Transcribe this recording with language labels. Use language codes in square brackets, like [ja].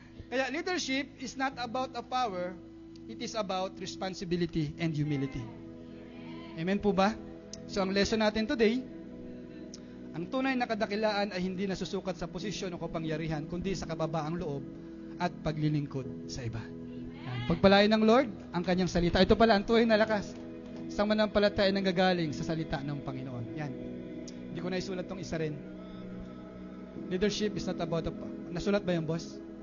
[tl] Kaya [en] leadership is not about a power, it is about responsibility and humility. [tl] Amen po ba? So ang lesson natin today, ang tunay na kadakilaan ay hindi nasusukat sa posisyon o kapangyarihan, kundi sa kababaang loob at paglilingkod sa iba. Pagpalain ng Lord ang kanyang salita. Ito pala ang tunay na lakas. Isang manampalataya nang gagaling sa salita ng Panginoon. Yan. Hindi ko na isulat tong isa rin. [en] Leadership is not about [tl] nasulat ba yung [en] boss?